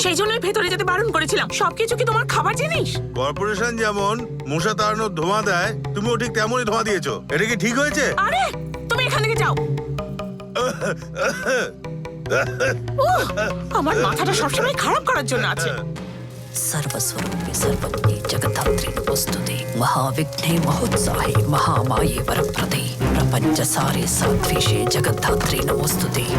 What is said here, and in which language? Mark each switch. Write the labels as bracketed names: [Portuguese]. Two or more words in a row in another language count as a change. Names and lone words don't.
[Bangla] সেই জন্যই ভেতরে যেতে বারণ করেছিলাম। সবকিছু কি তোমার খাবার জিনিস? কর্পোরেশন যেমন মশা তাড়ানোর ধোঁয়া দেয়, তুমিও ঠিক তেমনই ধোঁয়া দিয়েছো। এটা কি ঠিক হয়েছে? আরে তুমি এখান থেকে যাও। আমার মাথাটা সবসময় খারাপ করার জন্য আছে। [Sanskrit] सर्वस्वरूपे सर्वज्ञे जगद्धात्री नमोस्तुते महाविघ्ने महोत्साहे महामाये वरप्रदे प्रपञ्चसारे सात्विषे जगद्धात्री नमोस्तुते।